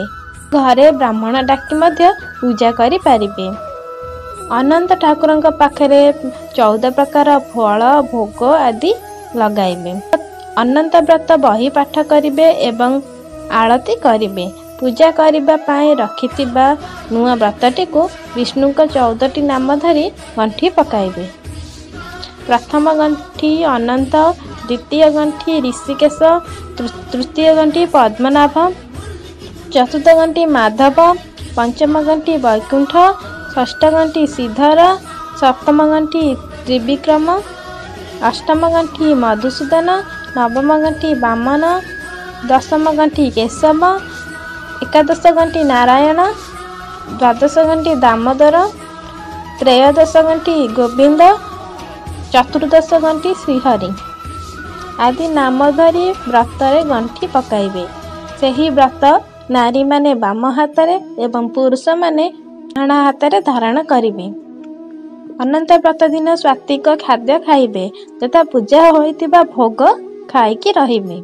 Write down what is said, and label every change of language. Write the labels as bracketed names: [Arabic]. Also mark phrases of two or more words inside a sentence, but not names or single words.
[Odia] ଘରେ ବ୍ରାହ୍ମଣ ଡାକି ମଧ୍ୟ ପୂଜା କରି ପାରିବେ। ଅନନ୍ତ ଠାକୁରଙ୍କ ପାଖରେ 14 ପ୍ରକାର ଫଳ ଭୋଗ ଆଦି ଲଗାଇବେ। ଅନନ୍ତ ବ୍ରତ ବହି ପାଠ କରିବେ ଏବଂ ଆରତି କରିବେ। ପୂଜା କରିବା ପାଇଁ ରଖିଥିବା ନୂଆ ବ୍ରତଟିକୁ ବିଷ୍ଣୁଙ୍କ 14ଟି ନାମ ଧରି ଗଣ୍ଠି ପକାଇବେ। ପ୍ରଥମ ଗଣ୍ଠି ଅନନ୍ତ, ଦ୍ୱିତୀୟ ଗଣ୍ଠି ଋଷିକେଶ, ତୃତୀୟ ଗଣ୍ଠି ପଦ୍ମନାଭ, ଚତୁର୍ଥ ଗଣ୍ଠି ମାଧବ, ପଞ୍ଚମ ଗଣ୍ଠି ବୈକୁଣ୍ଠ, ଷଷ୍ଠ ଗଣ୍ଠି ଶ୍ରୀଧର, ସପ୍ତମ ଗଣ୍ଠି ତ୍ରିବିକ୍ରମ, ଅଷ୍ଟମ ଗଣ୍ଠି ମଧୁସୂଦନ, ନବମ ଗଣ୍ଠି ବାମନ, ଦଶମ ଗଣ୍ଠି କେଶବ, ଏକାଦଶ ଗଣ୍ଠି ନାରାୟଣ, ଦ୍ୱାଦଶ ଗଣ୍ଠି ଦାମୋଦର, ତ୍ରୟୋଦଶ ଗଣ୍ଠି ଗୋବିନ୍ଦ, ଚତୁର୍ଦ୍ଦଶ ଗଣ୍ଠି ଶ୍ରୀହରି ଆଦି ନାମ ଧରି ବ୍ରତରେ ଗଣ୍ଠି ପକାଇବେ। ସେହି ବ୍ରତ ନାରୀମାନେ ବାମ ହାତରେ ଏବଂ ପୁରୁଷମାନେ ଡାହାଣ ହାତରେ ଧାରଣ କରିବେ। ଅନନ୍ତ ବ୍ରତ ଦିନ ସାତ୍ତ୍ୱିକ ଖାଦ୍ୟ ଖାଇବେ ତଥା ପୂଜା ହୋଇଥିବା ଭୋଗ ଖାଇକି ରହିବେ।